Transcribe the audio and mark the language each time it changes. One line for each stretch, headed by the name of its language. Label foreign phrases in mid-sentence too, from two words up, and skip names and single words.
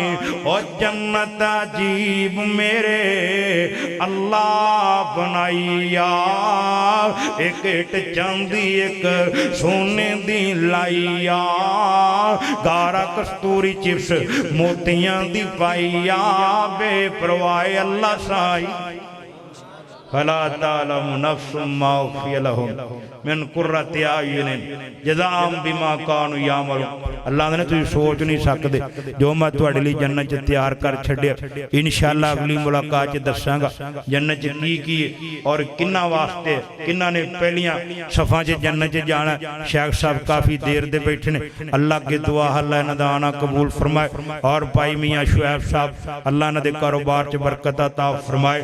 Punjabi: اور جنت عجیب میرے اللہ بنائیا، ایک اٹ چاندی ایک سونے دی لائیا، گارا کستوری چپس موتیاں دی پائیا، بے پرواہ اللہ سائیں.
Arabic: فلا تعلم نفس ما أخفي لهم من قرة أعين جزاء بما كانوا يعملون.
Urdu: اللہ نے تم سوچ نہیں سکتے
Punjabi: جو میں تہاڈے لئی جنت چ تیار کر چھڈیا. انشاءاللہ اگلی ملاقات چ دساں گا جنت چ کی اور کنا واسطے کنا نے پہلیاں صفا چ جنت چ جانا. شیخ صاحب کافی دیر دے بیٹھے نے، اللہ کی دعا اللہ انہاں دا آنا قبول فرمائے. اور بھائی میاں شعیب صاحب اللہ انہاں دے کاروبار چ برکت عطا فرمائے.